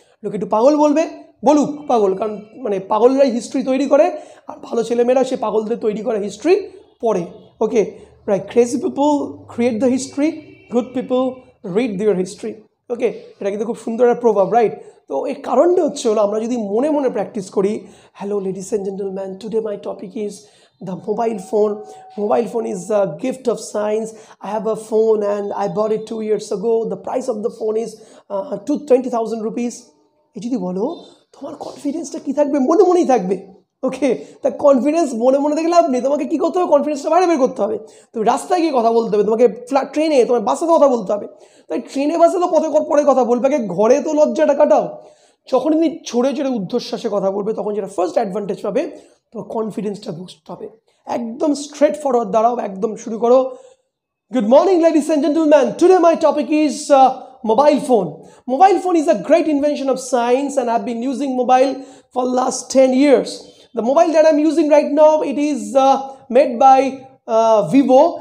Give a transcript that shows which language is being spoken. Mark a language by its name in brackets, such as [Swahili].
[Bangla] লোকে একটু পাগল বলবে, বলুক পাগল, কারণ মানে পাগলরাই হিস্ট্রি তৈরি করে, আর ভালো ছেলেমেয়েরা সে পাগলদের তৈরি করে হিস্ট্রি পড়ে। ওকে, right? [English] Crazy people create the history, good people read their history. [Bangla] ওকে, এটা কিন্তু খুব সুন্দর একটা প্রভাব, রাইট? তো এর কারণটা হচ্ছে হলো, আমরা যদি মনে মনে প্র্যাকটিস করি, [English] Hello ladies and gentleman, today my topic is the mobile phone. Mobile phone is a gift of science. I have a phone and I bought it 2 years ago. The price of the phone is 20,000 rupees. [Bangla] এই যদি বলো, তোমার কনফিডেন্সটা কী থাকবে? মনে মনেই থাকবে। ওকে, তা কনফিডেন্স মনে দেখে লাভ নেই। তোমাকে কী করতে হবে? কনফিডেন্সটা বাইরে বের করতে হবে। তুমি রাস্তায় গিয়ে কথা বলতে হবে, তোমাকে ট্রেনে, তোমার বাসে কথা বলতে হবে। তাই ট্রেনে বাসে তো পরে কথা বলবে, আগে ঘরে তো লজ্জাটা কাটাও। যখন তুমি ছড়ে ঊর্ধ্বশ্বাসে কথা বলবে, তখন যেটা ফার্স্ট অ্যাডভান্টেজ পাবে, তোমার কনফিডেন্সটা বুস্ট হবে। একদম স্ট্রেট ফরওয়ার্ড দাঁড়াও, একদম শুরু করো। [English] Good morning ladies and gentleman, today my topic is mobile phone. Mobile phone is a great invention of science, and I've been using mobile for last 10 years. The mobile that I'm using right now, it is made by Vivo.